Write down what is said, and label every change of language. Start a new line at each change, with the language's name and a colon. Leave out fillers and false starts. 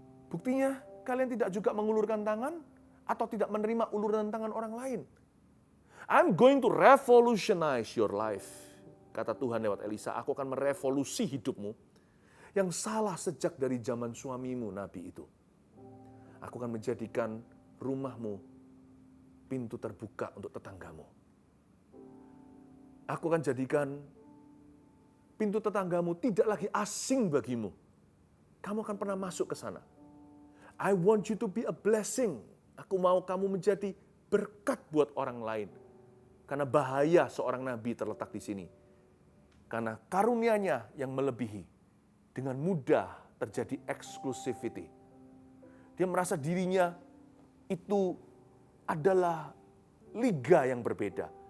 Indonesian: Buktinya, kalian tidak juga mengulurkan tangan atau tidak menerima uluran tangan orang lain.
English: I'm going to revolutionize your life.
Indonesian: Kata Tuhan lewat Elisa, aku akan merevolusi hidupmu yang salah sejak dari zaman suamimu, Nabi itu. Aku akan menjadikan rumahmu pintu terbuka untuk tetanggamu. Aku akan jadikan pintu tetanggamu tidak lagi asing bagimu. Kamu akan pernah masuk ke sana.
English: I want you to be a blessing.
Indonesian: Aku mau kamu menjadi berkat buat orang lain. Karena bahaya seorang nabi terletak di sini. Karena karunia-Nya yang melebihi, dengan mudah terjadi exclusivity. Dia merasa dirinya itu adalah liga yang berbeda.